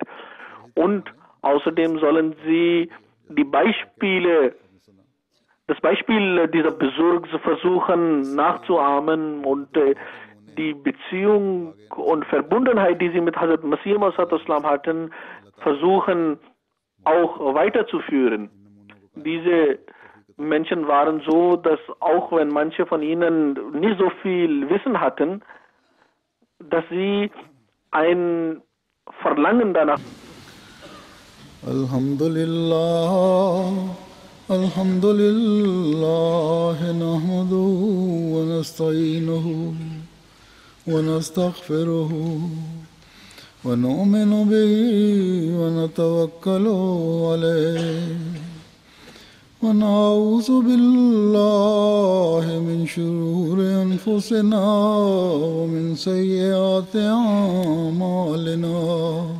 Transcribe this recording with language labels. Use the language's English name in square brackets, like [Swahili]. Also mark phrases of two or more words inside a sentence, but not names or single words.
[German] Und außerdem sollen sie das Beispiel dieser Besurgs versuchen nachzuahmen und die Beziehung und Verbundenheit, die sie mit Hazrat Masih Islam hatten, versuchen auch weiterzuführen. Diese Menschen waren so, dass auch wenn manche von ihnen nicht so viel Wissen hatten, dass sie ein Verlangen danach [Arabic] الحمد لله نحمده ونستعينه ونستغفره ونؤمن به ونتوكل عليه ونعوذ بالله من شرور أنفسنا ومن سيئات أعمالنا.